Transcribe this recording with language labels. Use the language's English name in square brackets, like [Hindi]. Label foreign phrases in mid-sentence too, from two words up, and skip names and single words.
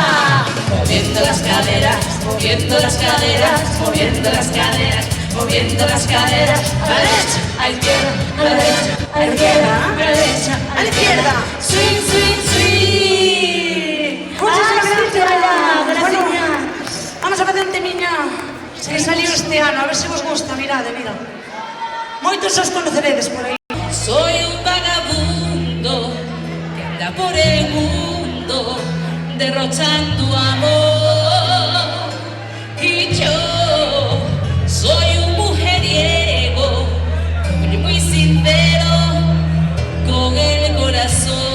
[Spanish] Moviendo las caderas, moviendo las caderas, moviendo las caderas, moviendo las caderas, a la derecha, a la izquierda, a la derecha, a la izquierda, a la derecha, a la izquierda. [English] Swing, swing, swing. [Spanish] Muchísimas gracias. Gracias. [Galician] Bueno, vamos a patente, miña. Que salió este ano, a ver se vos gusta, mirade, mira. Moitos os conoceredes por aí. [Spanish] Soy un vagabundo que anda por el mundo derrochando amor. Y yo soy un mujeriego muy sincero con el corazón.